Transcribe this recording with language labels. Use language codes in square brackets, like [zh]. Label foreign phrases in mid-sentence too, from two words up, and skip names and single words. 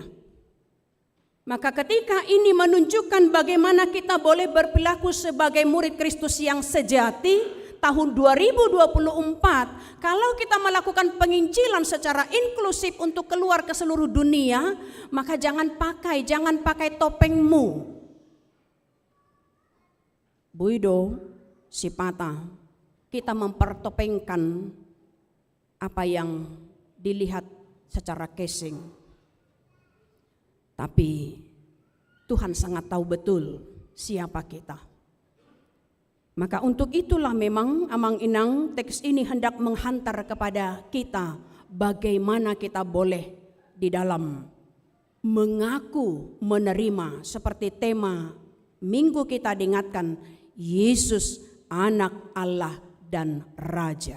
[id] Maka ketika ini menunjukkan bagaimana kita boleh berperilaku sebagai murid Kristus yang sejati, tahun 2024, kalau kita melakukan penginjilan secara inklusif untuk keluar ke seluruh dunia, maka jangan pakai topengmu. [bbc] Buido, sipata, [id] kita mempertopengkan apa yang dilihat secara casing. Tapi Tuhan sangat tahu betul siapa kita. Maka untuk itulah memang [bbc] amang inang [id] teks ini hendak menghantar kepada kita bagaimana kita boleh di dalam mengaku menerima seperti tema minggu kita diingatkan, Yesus anak Allah dan Raja.